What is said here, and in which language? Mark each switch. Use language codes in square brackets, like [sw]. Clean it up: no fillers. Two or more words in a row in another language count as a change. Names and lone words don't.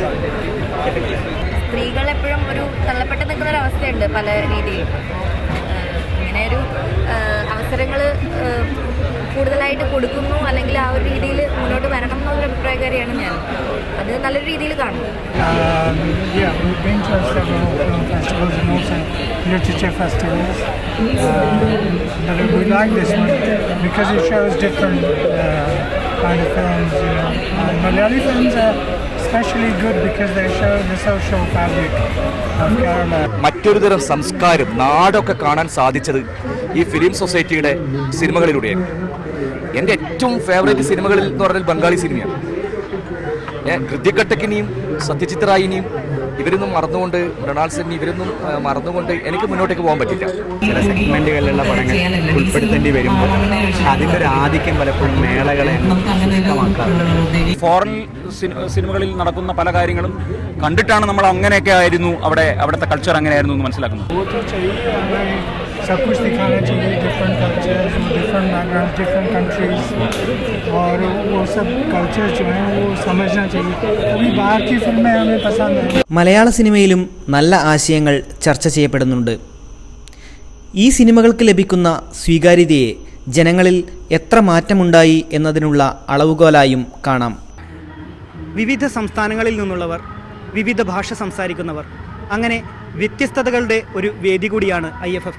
[ml] സ്ത്രീകൾ എപ്പോഴും ഒരു തള്ളപ്പെട്ട് നിൽക്കുന്ന ഒരു അവസ്ഥയുണ്ട് പല രീതിയിൽ. ഇങ്ങനെ ഒരു അവസരങ്ങൾ കൂടുതലായിട്ട് കൊടുക്കുന്നു, അല്ലെങ്കിൽ ആ ഒരു രീതിയിൽ മുന്നോട്ട് വരണം എന്നുള്ളൊരു അഭിപ്രായക്കാരിയാണ് ഞാൻ. അത് നല്ലൊരു രീതിയിൽ കാണും. [en] Literature festivals. We like this one because it shows different kind of films. Malayali films are especially good because they show the social fabric of Kerala. [ml] മറ്റൊരു തരം സംസ്കാരം നാടൊക്കെ കാണാൻ സാധിച്ചത് ഈ ഫിലിം സൊസൈറ്റിയുടെ സിനിമകളിലൂടെയാണ്. എൻ്റെ ഏറ്റവും ഫേവറേറ്റ് സിനിമകളിൽ എന്ന് പറഞ്ഞാൽ ബംഗാളി സിനിമയാണ്. ഹൃതിക് ഘട്ടക്കിനെയും സത്യജിത് റായിനെയും ഇവരൊന്നും മറന്നുകൊണ്ട്, മൃണാൾ സെന്നി ഇവരൊന്നും മറന്നുകൊണ്ട് എനിക്ക് മുന്നോട്ടേക്ക് പോകാൻ പറ്റില്ല. ചില സെഗ്മെൻറ്റുകളിലുള്ള പടങ്ങൾ ഉൾപ്പെടുത്തേണ്ടി വരുമ്പോൾ അതിൻ്റെ ഒരു ആധിക്യം പലപ്പോഴും മേളകളെ നഷ്ടമാക്കാറുണ്ട്. ഫോറിൻ സിനിമകളിൽ നടക്കുന്ന പല കാര്യങ്ങളും കണ്ടിട്ടാണ് നമ്മൾ അങ്ങനെയൊക്കെ ആയിരുന്നു, അവിടുത്തെ കൾച്ചർ അങ്ങനെയായിരുന്നു എന്ന് മനസ്സിലാക്കുന്നത്. [hi] सब कुछ दिखाना चाहिए, [en] different cultures, different background, different countries, [hi] और वो सब कल्चर जो हैं वो समझना चाहिए. अभी बाहर की फिल्में हमें पसंद है. [ml] മലയാള സിനിമയിലും നല്ല ആശയങ്ങൾ ചർച്ച ചെയ്യപ്പെടുന്നുണ്ട്. ഈ സിനിമകൾക്ക് ലഭിക്കുന്ന സ്വീകാര്യതയെ ജനങ്ങളിൽ എത്ര മാറ്റമുണ്ടായി എന്നതിനുള്ള അളവുകോലായും കാണാം. വിവിധ സംസ്ഥാനങ്ങളിൽ നിന്നുള്ളവർ, വിവിധ ഭാഷ സംസാരിക്കുന്നവർ, അങ്ങനെ വ്യത്യസ്തതകളുടെ ഒരു വേദി കൂടിയാണ് IFFK.